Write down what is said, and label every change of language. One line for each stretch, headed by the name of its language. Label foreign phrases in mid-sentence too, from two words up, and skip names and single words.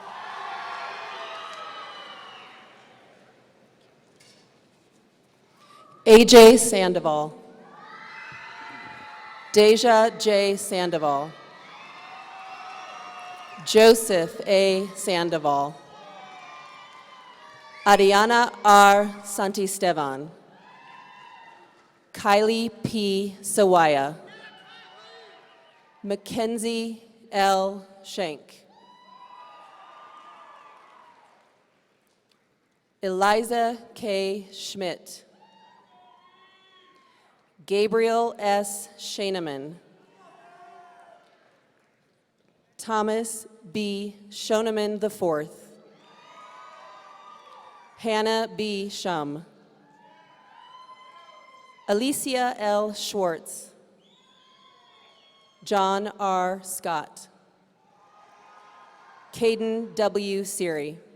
English: AJ Sandoval. Deja J. Sandoval. Joseph A. Sandoval. Ariana R. Santisteban. Kylie P. Sawaya. Mackenzie L. Shank. Eliza K. Schmidt. Gabriel S. Shaneman. Thomas B. Shoneman IV. Hannah B. Shum. Alicia L. Schwartz. John R. Scott. Caden W. Seary.